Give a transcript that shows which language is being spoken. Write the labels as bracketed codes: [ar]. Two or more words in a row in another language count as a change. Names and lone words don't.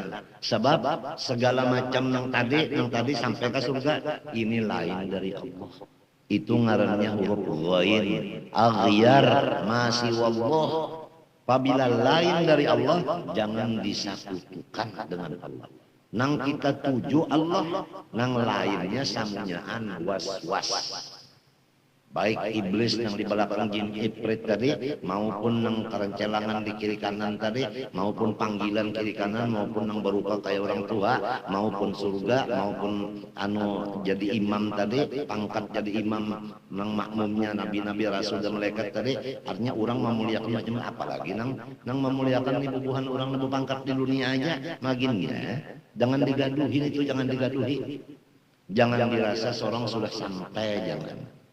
[id] Sebab segala macam yang tadi sampai ke surga ini lain dari Allah. [bjn] Itu ngarannya huruf ghair, aghyar, masih wallah. [id] Apabila lain dari Allah jangan disatukan dengan Allah. [bjn] Nang kita tuju Allah, nang lainnya samunyaan was-was. [id] Baik iblis yang di belakang jin ifrit tadi maupun yang kerencelangan di kiri kanan tadi maupun [bjn] panggilan kiri kanan maupun yang berupa kayak orang tua maupun surga maupun jadi imam tadi pangkat jadi imam nang makmumnya nabi-nabi rasul dan malaikat tadi artinya orang memuliakan macam apalagi nang memuliakan ibu-ibuhan orang yang pangkat di dunia aja maginnya jangan digaduhin itu jangan digaduhi jangan dirasa seorang sudah sampai jangan.